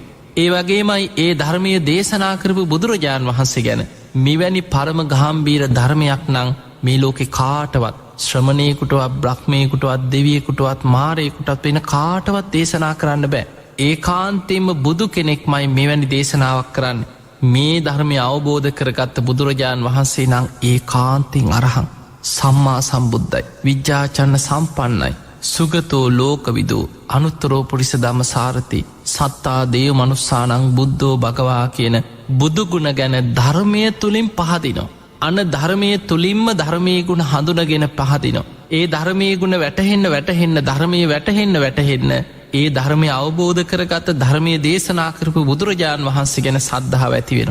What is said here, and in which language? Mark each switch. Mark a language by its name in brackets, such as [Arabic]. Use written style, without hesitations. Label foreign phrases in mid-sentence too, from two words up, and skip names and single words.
[Sinhala] ඒ වගේමයි ඒ ධර්මයේ දේශනා කරපු බුදුරජාන් වහන්සේ ගැන මෙවැනි පරම ගාම්භීර ධර්මයක් නම් මේ ලෝකේ කාටවත් ශ්‍රමණේකුටවත් බ්‍රහ්මේකුටවත් දෙවියෙකුටවත් මාරයෙකුටවත් වෙන කාටවත් දේශනා කරන්න බෑ. ඒකාන්තයෙන්ම බුදු කෙනෙක්මයි මෙවැනි දේශනාවක් කරන්නේ. මේ ධර්මය අවබෝධ කරගත්ත බුදුරජාණන් වහන්සේ නම් ඒකාන්තෙන් අරහං සම්මා සම්බුද්ධයි, විජ්ජාචන්න සම්පන්නයි, [Pali] සුගතෝ ලෝකවිදෝ, අනුත්තරෝ පුරිස ධම්මසාරති, සත්තා දේව මනුස්සානං බුද්ධෝ භගවා [Sinhala] කියන බුදුගුණ ගැන ධර්මය තුලින් පහදිනවා. අන ධර්මය තුලින්ම ධර්මයේ ගුණ හඳුනගෙන පහදිනවා. ඒ ධර්මයේ ගුණ වැටහෙන්න ධර්මයේ වැටහෙන්න ඒ ධර්මය අවබෝධ කරගත ධර්මයේ දේශනා කරපු බුදුරජාණන් වහන්සේ ගැන සද්ධාව ඇති වෙනවා.